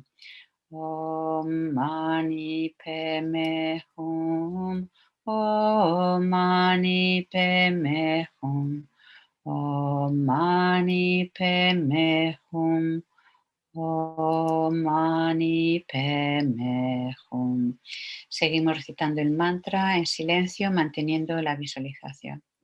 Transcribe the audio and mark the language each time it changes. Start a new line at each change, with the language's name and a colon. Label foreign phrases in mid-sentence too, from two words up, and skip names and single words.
Sanskrit: Om Mani Padme Hum. Om Mani Padme Hum. Om Mani Padme Hum. Om Mani Padme Hum.
Spanish: Seguimos recitando el mantra en silencio, manteniendo la visualización.